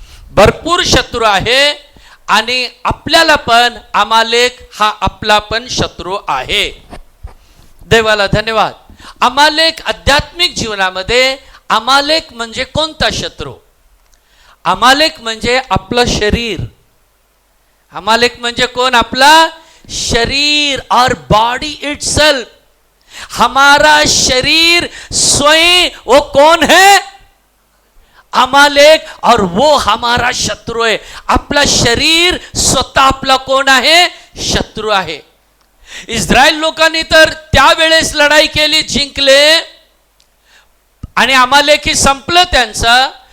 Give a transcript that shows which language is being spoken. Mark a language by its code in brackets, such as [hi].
[mr] भरपूर शत्रू आहे आणि आपल्याला पण अमालेक हा आपला पण शत्रू आहे. देवाला धन्यवाद. अमालेक आध्यात्मिक जीवनामध्ये अमालेक म्हणजे कोणता शत्रू? अमालेक म्हणजे आपलं शरीर. अमालेक म्हणजे कोण? आपला शरीर [hi] और [en] Body itself. [hi] हमारा शरीर स्वयं वो कौन है? अमालेक. और वो हमारा शत्रु है. [mr] आपला शरीर स्वतः आपला कोण आहे? शत्रू आहे. इस्रायल लोकांनी तर त्यावेळेस लढाई केली, जिंकले आणि अमालेकी संपलं त्यांचं.